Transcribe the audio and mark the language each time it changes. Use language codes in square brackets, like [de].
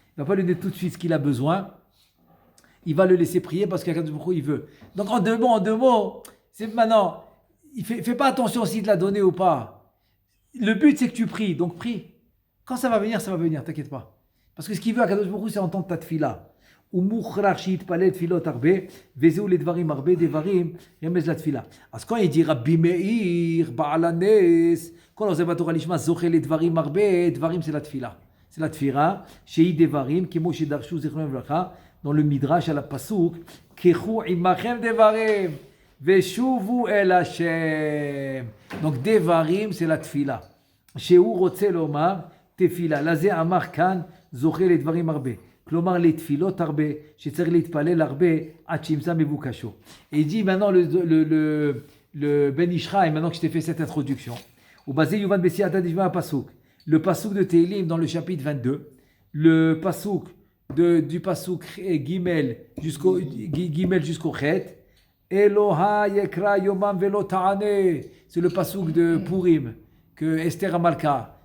[fr] Il ne va pas lui donner tout de suite ce qu'il a besoin. Il va le laisser prier parce qu'Akadosh baruch hu il veut. Donc en deux mots, c'est maintenant, fais pas attention s'il te l'a donné ou pas. Le but c'est que tu pries, donc prie. Quand ça va venir, t'inquiète pas. Parce que ce qu'il veut Akadosh baruch hu c'est entendre ta tfila. [he] ומוכרח שיתפלל תפילות הרבה, וזהו לדברים הרבה דברים, רמז לתפילה. אז [fr] quand il dit [he] רבי מאיר, בעל הנס, כל עוזב בתורה לשמה זוכה לדברים הרבה, דברים [fr] c'est la tfila. C'est la tfila, [he] שהיא דברים, כמו שדרשו זיכרונם לברכה, [fr] dans le midrash à la pasuk, [he] קחו עמכם דברים, ושובו אל השם. [fr] Donc דברים c'est la tfila. [he] שהוא רוצה לומר תפילה. לזה אמר כאן, זוכה לדברים הרבה. כלומר לתפילות הרבה, שצריך להתפלל הרבה עד שימצא מבוקשו. [fr] Et il dit maintenant le Ben Ishraï, maintenant que je t'ai fait cette introduction, [he] ובזה יובן בסייעתא דשמיא הפסוק. [fr] Le pasuk de Tehillim dans le chapitre 22, le pasuk du pasuk Gimel jusqu'au Chet, [he] Eloha yekra yomam velo ta'ane, [fr] c'est le pasuk de Purim que Esther Amalka.